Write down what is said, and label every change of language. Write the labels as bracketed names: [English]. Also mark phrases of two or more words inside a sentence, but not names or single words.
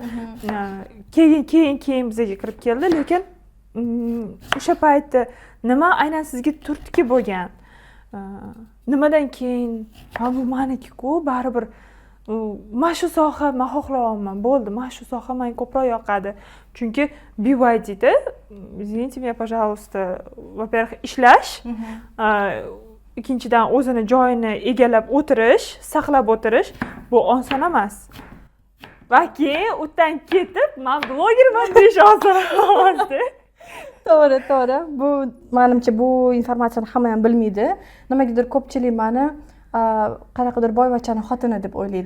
[Uzbek] Keyin bizga kirib keldi, lekin o'sha paytda nima aynan sizga turtki bo'lgan? Nimadan keyin bu meniki-ku, baribir mana shu soha men xohlayapman, bo'ldi, mana shu soha menga ko'proq yoqadi. Chunki BYDda, [Russian] извините меня, пожалуйста, во-первых, [Uzbek] ishlash, ikkinchidan o'zini joyini egallab o'tirish, saqlab o'tirish bu oson emas. Va keyin o'tdan ketib, men blogerman deyish oson emas-da. To'g'ri. Bu menimcha bu informatsiyani hamma ham bilmaydi. Nimagadir ko'pchilik meni qanaqadir boyvachchaning xotini deb o'ylaydi.